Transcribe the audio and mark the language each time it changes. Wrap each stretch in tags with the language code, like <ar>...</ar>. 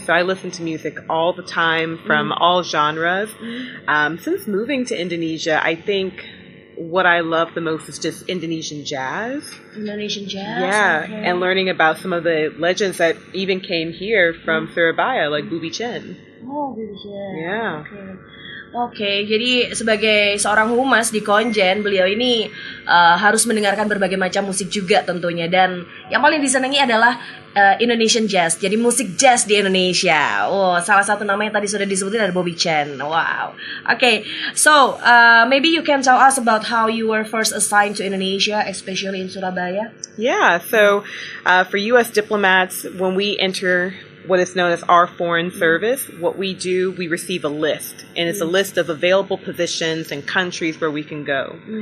<en>So I listen to music all the time from all genres. Since moving to Indonesia, I think what I love the most is just Indonesian jazz. Indonesian jazz? Yeah, okay. And learning about some of the legends that even came here from Surabaya, like Bubi Chen. Oh, Bubi Chen. Yeah.</en> <id>Oke, jadi sebagai seorang humas di Konjen, beliau ini harus mendengarkan berbagai macam musik juga tentunya. Dan yang paling disenangi adalah Indonesian Jazz, jadi musik jazz di Indonesia. Oh, salah satu nama yang tadi sudah disebutin ada Bubi Chen. Wow.</id> <en>Okay, so maybe you can tell us about how you were first assigned to Indonesia, especially in Surabaya. Yeah, so for U.S. diplomats, when we enter what is known as our foreign service, what we do, we receive a list, and it's a list of available positions and countries where we can go.</en>